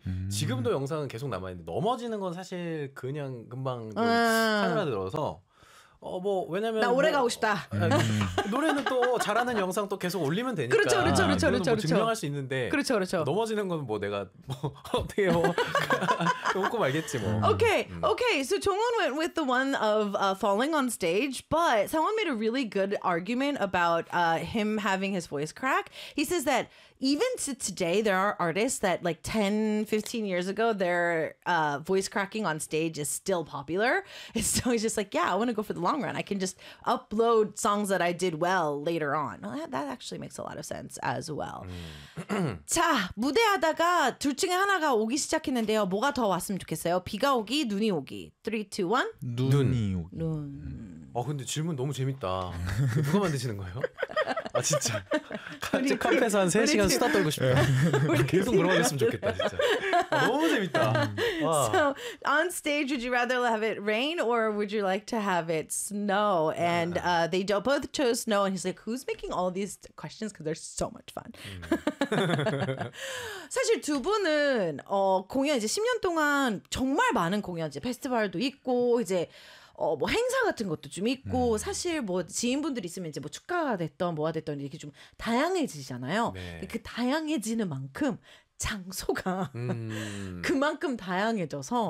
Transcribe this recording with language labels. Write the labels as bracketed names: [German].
[Korean] 지금도 영상은 계속 남아있는데 넘어지는 건 사실 그냥 금방 하늘에 들어서 뭐 왜냐면 나 오래 뭐, 가고 싶다. 노래는 또 잘하는 영상 또 계속 올리면 되니까. 그렇죠, 그렇죠, 그렇죠, 그렇죠, 뭐 그렇죠. 증명할 수 있는데. 그렇죠, 그렇죠. 넘어지는 건 뭐 내가 뭐 어때요? 웃고 말겠지 뭐. [English] Okay, okay. So Jongwon went with the one of falling on stage, but someone made a really good argument about him having his voice crack. He says that even to today, there are artists that like 10, 15 years ago, their voice cracking on stage is still popular. And so he's just like, yeah, I want to go for the long run. I can just upload songs that I did well later on. Well, that actually makes a lot of sense as well. [Korean] 자, 무대하다가 둘 중에 하나가 오기 시작했는데요. 뭐가 더 왔으면 좋겠어요? 비가 오기, 눈이 오기. 3, 2, 1. 눈이 오기. 눈. 아 근데 질문 너무 재밌다. 누가 만드시는 거예요? 아 진짜. 카페, 카페에서 한 3시간 수다 떨고 싶다. 계속 물어봤으면 좋겠다 진짜. 아, 너무 재밌다. [English] So on stage, would you rather have it rain or would you like to have it snow? And they both chose snow. And he's like, who's making all these questions? Because they're so much fun. [Korean] 사실 두 분은 공연 이제 10년 동안 정말 많은 공연 이제 페스티벌도 있고 이제. 뭐 행사 같은 것도 좀 있고 사실 뭐 지인분들 있으면 이제 뭐 축가가 됐던 뭐가 됐던 이렇게 좀 다양해지잖아요. 네. 그 다양해지는 만큼 장소가 그만큼 다양해져서